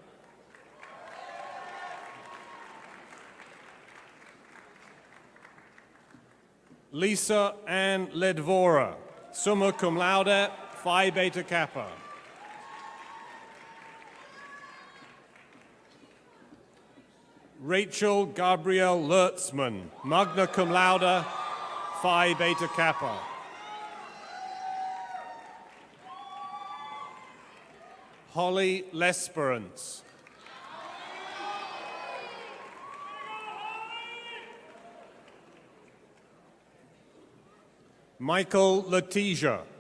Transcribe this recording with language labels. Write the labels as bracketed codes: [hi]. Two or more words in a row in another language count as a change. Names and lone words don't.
[en] Lisa Ann Ledvora, [la] summa cum laude, [en] Phi Beta Kappa. Rachel Gabrielle Lertzman, [la] magna cum laude, [en] Phi Beta Kappa. Holly Lesperance. Michael Letizia.